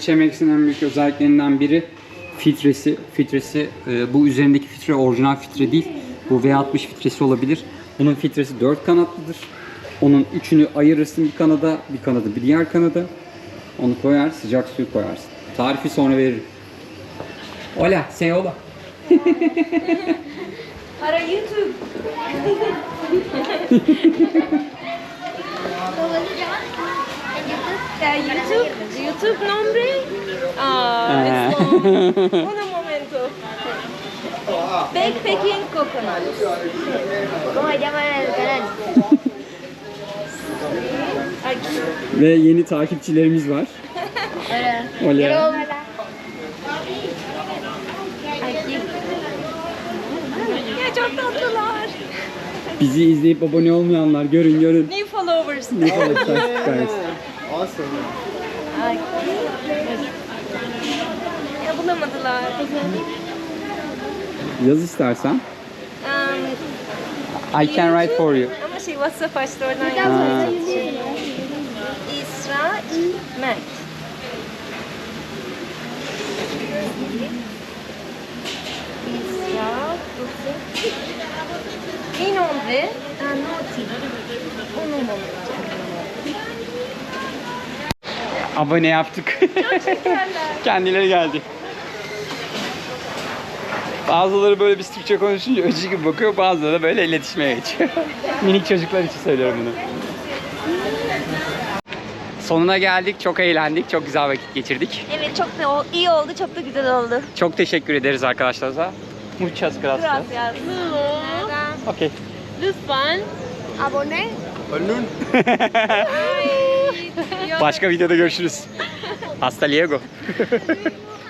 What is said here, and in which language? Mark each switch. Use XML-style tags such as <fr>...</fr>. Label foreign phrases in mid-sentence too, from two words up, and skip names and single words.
<tr>Chemex'in en büyük özelliklerinden biri filtresi. Bu üzerindeki filtre orijinal filtre değil. Bu V60 filtresi olabilir. Bunun filtresi 4 kanatlıdır. Onun üçünü ayırırsın bir kanada bir diğer kanada. Onu koyar, sıcak suyu koyarsın. Tarifi sonra veririm.</tr> <es>Hola, say hola. para YouTube. YouTube nombre. Es long. Un momento. Backpacking Coconut. ¿Cómo se llama el canal? Aquí.</es> <tr>Ve yeni takipçilerimiz var.</tr> <es>Hola. Hola. Aquí.</es> <tr>Ya çok tatlılar. Bizi izleyip abone olmayanlar görün.</tr> <en>New followers.</en> <tr>Ne kadar güzel. Awesome. Aquí. Ya bulamadılar. Yaz istersen.</tr> <en>I can write YouTube, for you.</en> <tr>Ama şey WhatsApp açtı oradan Ha. yazmak için. İsrail Mert.</tr> <es>İsrail Mi nombre Anoti. Un momento.</es> <tr>Abone yaptık. Şekerler. Kendileri geldi. Bazıları böyle biz Türkçe konuşunca öcü gibi bakıyor, bazıları da böyle iletişime geçiyor. Minik çocuklar için söylüyorum bunu. Sonuna geldik, çok eğlendik, çok güzel vakit geçirdik. Evet çok da iyi oldu, çok da güzel oldu. Çok teşekkür ederiz arkadaşlarımıza.</tr> <es>Muchas gracias. Gracias. Okay.</es> <tr>Lütfen. Abone. Balloon. Ay, ya Başka videoda görüşürüz.</tr> <es>Hasta luego.</es>